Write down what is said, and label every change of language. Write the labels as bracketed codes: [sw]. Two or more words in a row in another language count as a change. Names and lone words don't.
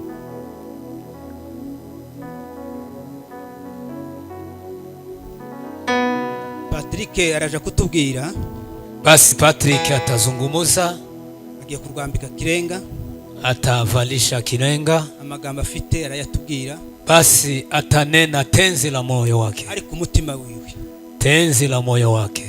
[rw] Patrick araje kutubwira. [sw] Basi Patrick atazungumuza, [rw] agiye kurwambika Kirenga, [sw] atavalisha Kirenga, [rw] amagambo afite arayatubwira. [sw] basi atanena tenzi la moyo wake, [rw] ari ku mutima wiwe, [sw] tenzi la moyo wake.